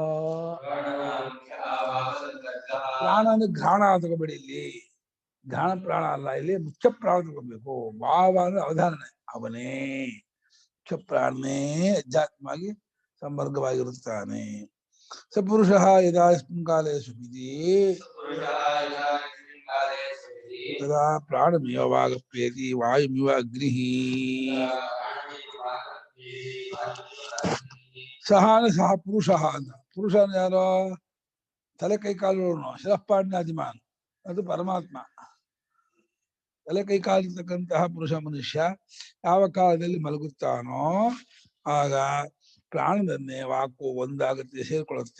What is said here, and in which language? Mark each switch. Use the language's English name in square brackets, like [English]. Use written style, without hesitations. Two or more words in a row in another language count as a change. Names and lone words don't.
[Kannada] ಪ್ರಾಣ ಅಂದ್ರೆ ಘ್ರಾಣ ತಗೋಬೇಡಿ, ಇಲ್ಲಿ ಘ್ರಾಣ ಪ್ರಾಣ ಅಲ್ಲ, ಇಲ್ಲಿ ಮುಖ್ಯ ಪ್ರಾಣ ತಗೋಬೇಕು. ವಾವ ಅಂದ್ರೆ ಅವಧಾರಣೆ, ಅವನೇ ಮುಖ್ಯ ಪ್ರಾಣನೇ ಅಧ್ಯಾತ್ಮವಾಗಿ ಸಂಪರ್ಕವಾಗಿರುತ್ತಾನೆ. [Sanskrit] ಸಪುರುಷ ಯದಾ ಯಸ್ಮಿನ್ ಕಾಲೇ ಸುಖಿತಿ ತದಾ ಪ್ರಾಣಮೇವ ವಾಗಪ್ಯೇತಿ ವಾಯುಮಿವ ಅಗ್ನಿಃ. [Kannada] ಸಹ ಪುರುಷ ಅಂತ. ಪುರುಷ ಯಾರೋ ತಲೆ ಕೈ ಕಾಲುಗಳನ್ನು ಶಿರಃಪಾಡ್ನಾದಿಮಾನ್, ಅದು ಪರಮಾತ್ಮ. ತಲೆ ಕೈ ಕಾಲಿರ್ತಕ್ಕಂತಹ ಪುರುಷ ಮನುಷ್ಯ ಯಾವ ಕಾಲದಲ್ಲಿ ಮಲಗುತ್ತಾನೋ ಆಗ ಪ್ರಾಣದನ್ನೇ ವಾಕು ಒಂದಾಗುತ್ತೆ, ಸೇರ್ಕೊಳ್ಳುತ್ತೆ.